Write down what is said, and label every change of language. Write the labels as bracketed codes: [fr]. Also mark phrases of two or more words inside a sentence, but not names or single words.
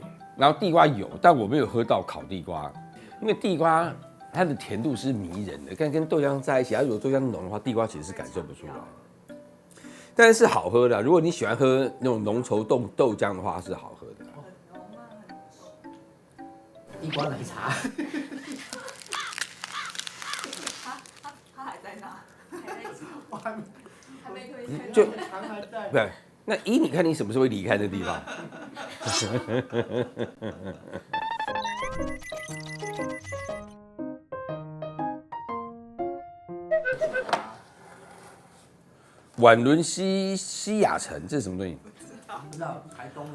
[zh] 然後地瓜有，但我沒有喝到烤地瓜，因為地瓜它的甜度是迷人的，跟豆漿在一起，它如果豆浆濃的話，地瓜其實是感受不出來，但是好喝的。如果你喜歡喝那種濃稠豆漿的話，是好喝的。地瓜奶茶。他還在那，還沒推開。就對。那你看你什麼時候會離開這個地方？宛倫西雅城，這是什麼東西？不知道，台東的